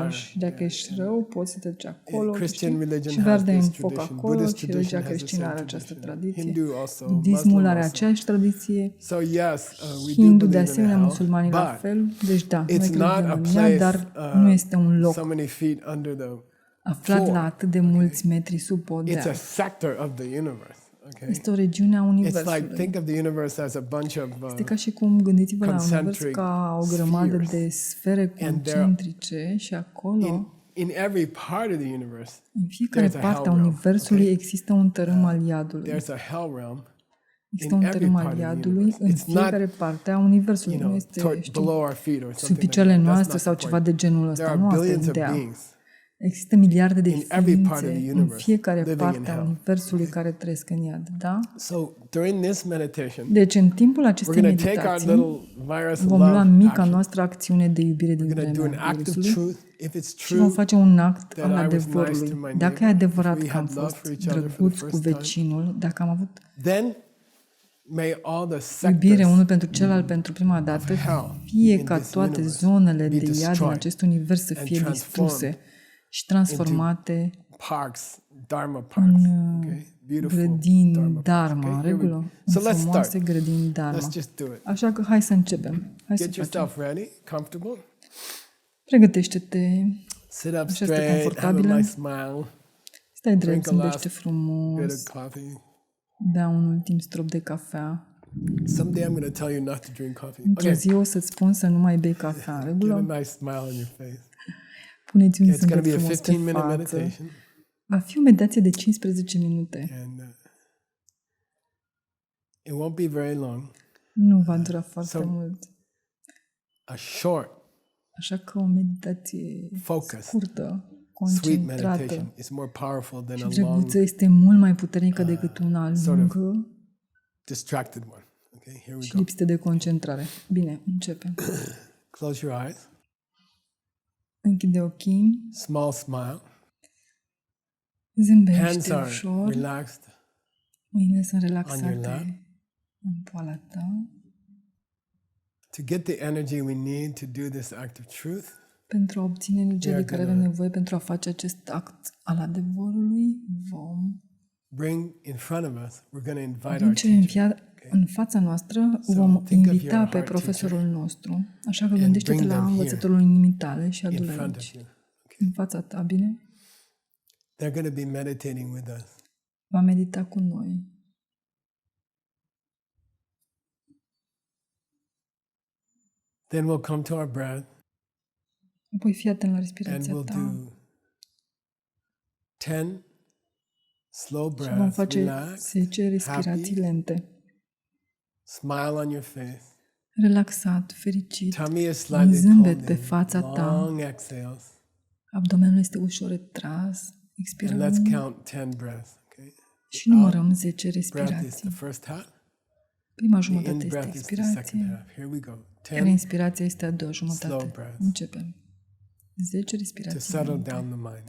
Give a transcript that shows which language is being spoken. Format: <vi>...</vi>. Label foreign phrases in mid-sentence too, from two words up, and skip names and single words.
<ro>etaj. Și dacă ești rău, poți să te duci acolo,</ro> <en>Christian</en> <ro>știi?</ro> <en>religion</en> <ro>Și</ro> <en>has</en> <ro>verde în</ro> <en>this</en> <ro>foc</ro> <en>tradition.</en> <ro>acolo,</ro> <en>Buddhist</en> <ro>și</ro> <en>tradition</en> <ro>religia</ro> <en>has the</en> <ro>creștină</ro> <en>same</en> <ro>are această</ro> <en>tradition.</en> <ro>tradiție.</ro> <en>Hindu also,</en> <ro>Budismul</ro> <en>Muslim</en> <ro>are</ro> <en>also.</en> <ro>aceeași tradiție.</ro> <en>So yes, we do</en> <ro>Hindu, de</ro> <en>believe in</en> <ro>asemenea,</ro> <en>hell,</en> <ro>musulmanii la</ro> <en>but</en> <ro>fel. Deci da, noi</ro> <en>it's not</en> <ro>credem</ro> <en>a</en> <ro>în ea, dar</ro> <en>place</en> <ro>nu este un loc</ro> <en>so many feet under the.</en> <ro>aflat</ro> <en>floor.</en> <ro>la atât de mulți metri sub</ro> <en>It's</en> <ro>podea.</ro> <en>a sector of the universe. Okay,</en> <ro>Este o regiune a</ro> <en>it's like</en> <ro>universului.</ro> <en>think of the universe as a bunch of.</en> <ro>Este ca și cum gândiți-vă la univers</ro> <en>concentric</en> <ro>ca o grămadă</ro> <en>spheres.</en> <ro>de sfere</ro> <en>And there-</en> <ro>concentrice și acolo,</ro> <en>in every part of the universe,</en> <ro>în fiecare</ro> <en>there's a</en> <ro>parte a</ro> <en>hell realm,</en> <ro>universului,</ro> <en>okay?</en> <ro>există un tărâm al iadului.</ro> <en>there's a hell realm.</en> <ro>Există</ro> <en>in</en> <ro>un</ro> <en>every</en> <ro>tărâm</ro> <en>part</en> <ro>al</ro> <en>of the</en> <ro>iadului</ro> <en>universe.</en> <ro>în</ro> <en>It's not,</en> <ro>fiecare parte a universului.</ro> <en>You</en> <ro>Nu</ro> <en>know,</en> <ro>este, știi,</ro> <en>below our feet or</en> <ro>sub</ro> <en>something like</en> <ro>picioarele</ro> <en>that. That's</en> <ro>noastre</ro> <en>not</en> <ro>sau</ro> <en>the</en> <ro>ceva</ro> <en>point.</en> <ro>de genul</ro> <en>There</en> <ro>ăsta.</ro> <en>are</en> <ro>Nu asta e</ro> <en>billions of</en> <ro>ideea.</ro> <en>beings</en> <ro>Există miliarde de</ro> <en>in every part of the</en> <ro>ființe în</ro> <en>universe</en> <ro>fiecare</ro> <en>living in</en> <ro>parte a</ro> <en>hell.</en> <ro>universului care trăiesc în iad. Da?</ro> <en>So during this meditation,</en> <ro>Deci în timpul</ro> <en>we're</en> <ro>acestei</ro> <en>going to take our</en> <ro>meditații</ro> <en>little virus</en> <ro>vom</ro> <en>love</en> <ro>lua mica</ro> <en>action.</en> <ro>noastră acțiune de iubire din</ro> <en>We're going to do an</en> <ro>vremea</ro> <en>act of</en> <ro>virusului</ro> <en>truth. If it's</en> <ro>și vom</ro> <en>true,</en> <ro>face un act</ro> <en>that</en> <ro>al</ro> <en>I was nice</en> <ro>adevărului.</ro> <en>to my</en> <ro>Dacă e</ro> <en>neighbor,</en> <ro>adevărat</ro> <en>we</en> <ro>că am</ro> <en>had love</en> <ro>fost</ro> <en>for each other for the</en> <ro>drăguți cu</ro> <en>first time,</en> <ro>vecinul, dacă am avut</ro> <en>then may all the</en> <ro>iubire</ro> <en>sectors</en> <ro>unul pentru celălalt pentru prima dată,</ro> <en>hell</en> <ro>fie</ro> <en>in</en> <ro>ca</ro> <en>this</en> <ro>toate</ro> <en>universe</en> <ro>zonele</ro> <en>be</en> <ro>de iad din</ro> <en>destroyed</en> <ro>acest univers să</ro> <en>and</en> <ro>fie</ro> <en>transformed</en> <ro>distruse și transformate</ro> <en>parks, Dharma parks, okay? Beautiful</en> <ro>grădini Dharma Dharma,</ro> <en>parks.</en> <ro>în</ro> <en>Okay, here we go.</en> <ro>regulă,</ro> <en>So</en> <ro>în</ro> <en>let's</en> <ro>frumoase</ro> <en>start.</en> <ro>grădini Dharma.</ro> <en>Let's just do it.</en> <ro>Așa că hai să începem. Hai să</ro> <en>Get</en> <ro>facem.</ro> <en>yourself ready, comfortable.</en> <ro>Pregătește-te,</ro> <en>Sit up</en> <ro>Așa stă</ro> <en>straight, have a</en> <ro>confortabilă.</ro> <en>nice smile,</en> <ro>stai</ro> <en>Drink</en> <ro>drept,</ro> <en>a</en> <ro>zâmbește</ro> <en>last bit</en> <ro>frumos,</ro> <en>of coffee.</en> <ro>bea un ultim strop de cafea.</ro> <en>Someday I'm going to tell you not to drink coffee.</en> <ro>Într-o</ro> <en>Okay,</en> <ro>zi o să-ți spun să nu mai bei cafea, în</ro> <en>get</en> <ro>regulă?</ro> <en>a nice smile on your face.</en> <ro>Puneți un</ro> <en>It's going to</en> <ro>zâmbet</ro> <en>be a</en> <ro>frumos pe</ro> <en>15-minute</en> <ro>față.</ro> <en>meditation.</en> <ro>Va fi o meditație de 15 minute.</ro> <en>And it won't be very long.</en> <ro>Nu va dura foarte</ro> <en>So-</en> <ro>mult.</ro> <en>A short,</en> <ro>Așa că o meditație</ro> <en>focused,</en> <ro>scurtă,</ro> <en>sweet</en> <ro>concentrată</ro> <en>meditation is more powerful than</en> <ro>și</ro> <en>a long,</en> <ro>drăguță este mult mai puternică decât una</ro> <en>sort of</en> <ro>lungă</ro> <en>distracted one. Okay, here we</en> <ro>și</ro> <en>go.</en> <ro>lipsită de concentrare. Bine, începem.</ro> <en>Close your eyes.</en> <ro>Închide ochii,</ro> <en>Small smile. Hands</en> <ro>zâmbește</ro> <en>are</en> <ro>ușor,</ro> <en>relaxed.</en> <ro>mâinile sunt</ro> <en>On your</en> <ro>relaxate</ro> <en>lap.</en> <ro>în poala ta.</ro> <en>To get the energy we need to do this act of truth,</en> <ro>Pentru a obține energia</ro> <en>We</en> <ro>de</ro> <en>are</en> <ro>care avem</ro> <en>gonna-</en> <ro>nevoie pentru a face acest act al adevărului, vom</ro> <en>bring in front of us, we're going to invite our</en> <ro>aduce</ro> <en>teacher.</en> <ro>în fața noastră,</ro> <en>So</en> <ro>vom</ro> <en>think of</en> <ro>invita</ro> <en>your</en> <ro>pe</ro> <en>heart</en> <ro>profesorul nostru. Așa că</ro> <en>and</en> <ro>gândește-te</ro> <en>bring</en> <ro>la</ro> <en>them here,</en> <ro>învățătorul inimii tale și</ro> <en>In</en> <ro>adu-l</ro> <en>front of</en> <ro>aici,</ro> <en>you.</en> <ro>în fața ta, bine?</ro> <en>They're going to be meditating with us.</en> <ro>Va medita cu noi.</ro> <en>Then we'll come to our breath</en> <ro>Apoi fii atent la</ro> <en>and</en> <ro>respirația</ro> <en>we'll</en> <ro>ta</ro> <en>do 10 slow</en> <ro>și vom</ro> <en>breaths,</en> <ro>face</ro> <en>relax,</en> <ro>10 respirații</ro> <en>happy,</en> <ro>lente.</ro> <en>smile on your face,</en> <ro>relaxat, fericit,</ro> <en>Tummy is</en> <ro>un</ro> <en>slightly</en> <ro>zâmbet</ro> <en>pulled</en> <ro>pe</ro> <en>in.</en> <ro>fața ta,</ro> <en>Long exhales.</en> <ro>abdomenul este ușor retras, expiră</ro> <en>And let's</en> <ro>lung</ro> <en>count 10 breaths. Okay?</en> <ro>și numărăm 10</ro> <en>Breath is the</en> <ro>respirații.</ro> <en>first half.</en> <ro>Prima</ro> <en>The</en> <ro>jumătate</ro> <en>in</en> <ro>este</ro> <en>breath is the second</en> <ro>expirație,</ro> <en>half. Here we go.</en> <ro>iar</ro> <en>10</en> <ro>inspirația este a doua</ro> <en>slow</en> <ro>jumătate.</ro> <en>breaths</en> <ro>Începem. 10</ro> <en>to</en> <ro>respirații</ro> <en>settle</en> <ro>lente,</ro> <en>down the mind.</en>